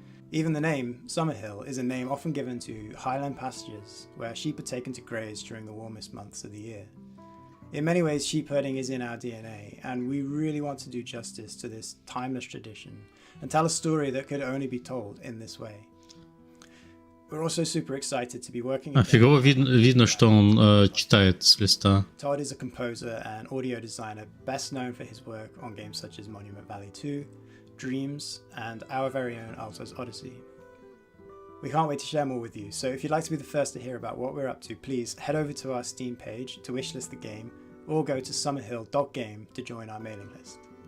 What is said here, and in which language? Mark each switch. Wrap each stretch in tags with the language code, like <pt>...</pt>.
<en>Even the name, Summerhill, is a name often given to highland pastures where sheep are taken to graze during the warmest months of the year. In many ways, sheep herding is in our DNA, and we really want to do justice to this timeless tradition and tell a story that could only be told in this way. We're also super excited to be working.</en> <ru>Фигово видно, что он читает с листа.</ru> <en>Todd is a composer and audio designer best known for his work on games such as Monument Valley 2, Dreams, and our very own Alto's Odyssey. We can't wait to share more with you, so if you'd like to be the first to hear about what we're up to, please head over to our Steam page to wishlist the game, or go to summerhill.game to join our mailing list.</en>